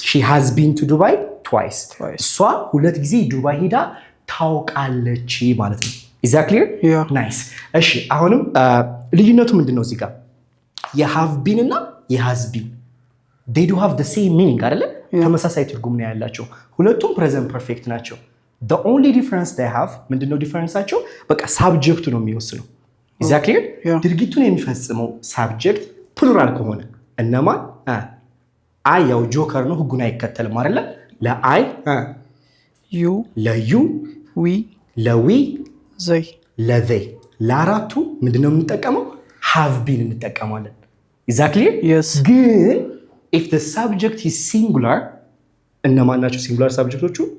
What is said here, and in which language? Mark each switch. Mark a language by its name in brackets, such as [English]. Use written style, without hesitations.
[English] she has been to Dubai twice [Amharic] እሷ ሁለት ጊዜ ዱባይ ሄዳ ታውቃለች ማለት ነው [English] is that clear yeah [Amharic] nice እሺ አሁንም ልዩነቱ ምንድነው እዚህ ጋር የሃቭ ቢን እና የሃዝ ቢን [English] they do have the same meaning [Amharic] አይደለ ተመሳሳይ ትርጉም ነው ያላቸው ሁለቱም present perfect ናቸው [English] the only difference they have [Amharic] ምንድነው ዲፈረንሳቸው በቃ ሳብጀክቱ ነው የሚወስነው [English] is that clear [Amharic] ድርጊቱን የሚፈጽመው ሳብጀክት ፕሉራል ከሆነ እነማን አይ ያው ጆከር ነው ህጉን አይከተልም አይደለ ለአይ [English] you [Amharic] ለዩ [English] we [Amharic] ለዊ [English] they [Amharic] ለዘይ ለአራቱ ምንድነው የምንጠቀመው have been እንጠቀማለን [English] is that clear yes [Amharic] ግን [English] if the subject is singular [Amharic] እነማን ናቸው singular subjectዎቹ